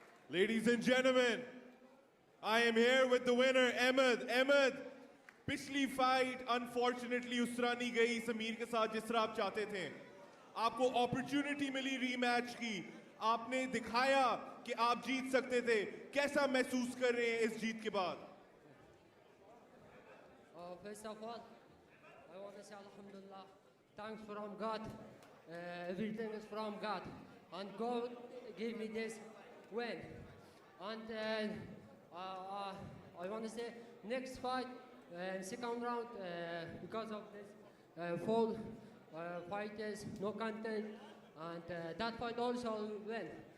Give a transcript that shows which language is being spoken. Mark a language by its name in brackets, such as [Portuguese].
[English] Ladies and gentlemen, I am here with the winner, Ahmad. [Hindi] Ahmad, पिछली fight unfortunately उस तरह नहीं गई समीर के साथ जिस तरह आप चाहते थे. आपको अपॉर्चुनिटी मिली रीमैच की. आपने दिखाया कि आप जीत सकते थे. कैसा महसूस कर रहे हैं इस जीत के बाद? [English] First of all, I want to say Alhamdulillah, thanks from God. Everything is from God, and God gave me this win. And I want to say next fight, second round, because of this full fight is no content, and that fight also win.